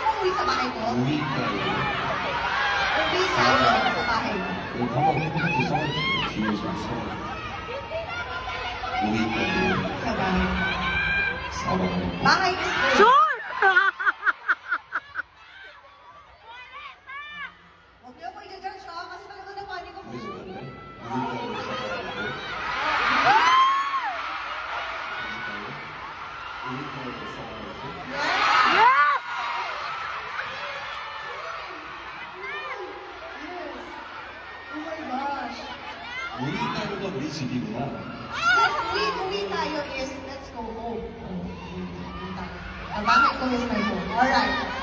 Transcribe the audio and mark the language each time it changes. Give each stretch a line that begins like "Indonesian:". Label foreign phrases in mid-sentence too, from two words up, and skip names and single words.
Filipino: sa bahay ko?
Korean: 우리 딸.
Filipino: Uwi tayo sa bahay ko.
Korean: 한번 써가지고 뒤에 좀 써가지고. 우리 딸.
Filipino: Sa bahay.
Korean: 사랑.
English: Bahay is good. Sure!
Filipino: Huwag niyo ako i-judge ha, kasi talaga na panik ako.
Korean: 우리 집 갈래? 우리 딸 사랑하고. 우리 딸 사랑하고.
English: Yes! Yes! Yes! Oh my gosh!
Korean: 우리 딸과 우리 집이구나.
English: Yes,
Filipino: uwi tayo
English: is, let's go home.
Filipino: Ang bahay ko
English: is my home. Alright.